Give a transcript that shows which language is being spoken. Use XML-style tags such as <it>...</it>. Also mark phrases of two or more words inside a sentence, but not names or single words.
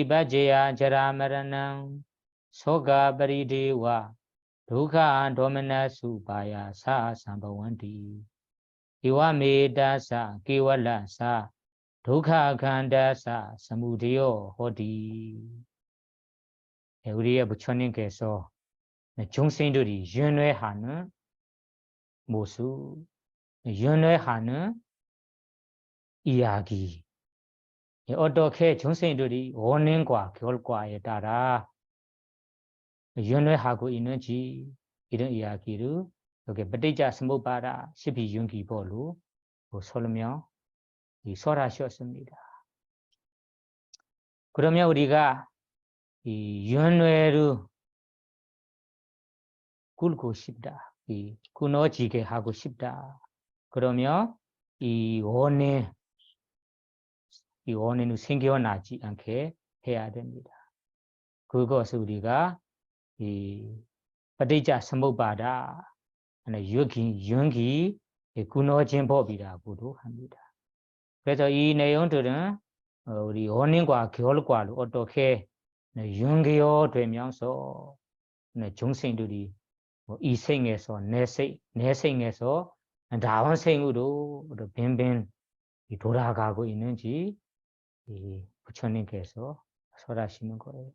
<pi>paccayā jarāmaraṇaṃ soka parideva dukkha domanassa upāyāsā sambhavanti evametassa kevalassa dukkha kkhandhassa samudayo hoti</pi> <ko>우리의 부처님께서 중생들이 윤회하는 모습 윤회하는 이야기 어떻게 중생들이 원인과 결과에 따라 윤회하고 있는지 이런 이야기를 여기</ko> <pi>ปฏิจจ สมุปบาท</pi> <ko>12연기 보로 설명 설하셨습니다. 그러면 우리가 이 윤회를 꿇고 싶다. 이 끊어지게 하고 싶다. 그러면 이 원인은 생겨나지 않게 해야 됩니다. 그것을 우리가 이</ko> <pi>ปฏิจจ สมุปบาท</pi> <ko>연기 끊어진 법이라고도 합니다. 그래서 이 내용들은 우리 원인과 결과를 어떻게 연결되면서 중생들이 이 생에서 내 생에서 다음 생으로 빈빈 돌아가고 있는지 부처님께서 설하시는 거예요.</ko>